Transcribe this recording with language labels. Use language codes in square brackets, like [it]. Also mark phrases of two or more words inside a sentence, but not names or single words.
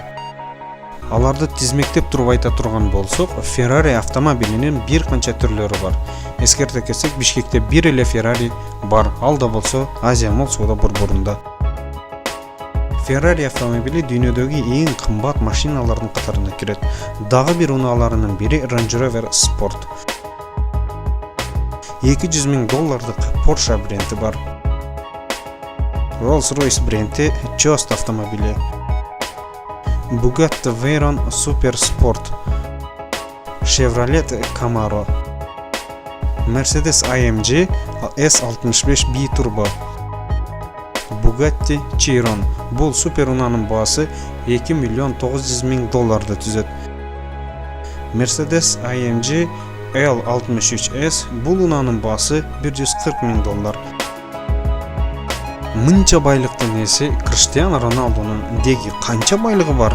[ky] Аларды тизмектеп туруп айта турган болсок, Ferrari автомобилинин бир канча түрлөрү бар. Эскерте кетсек, Бишкекте бир эле Ferrari бар, ал да болсо Азия Мол соода борборунда. Ferrari автомобили дүйнөдөгү эң кымбат машиналардын катарына кирет. Дагы бир унааларынын бири Range Rover Sport. $200,000 Porsche бренди бар. Rolls-Royce бренди Jost автомобили. Bugatti Veyron Super Sport. Chevrolet Camaro. Mercedes AMG S65 B-Turbo. Bugatti Chiron. Бул супер унаанын баасы $2,900,000 түзөт. Mercedes AMG L63S бул унаанын баасы $140,000. Мынча байлыктын ээси Криштиану Роналдонун деги канча байлыгы бар?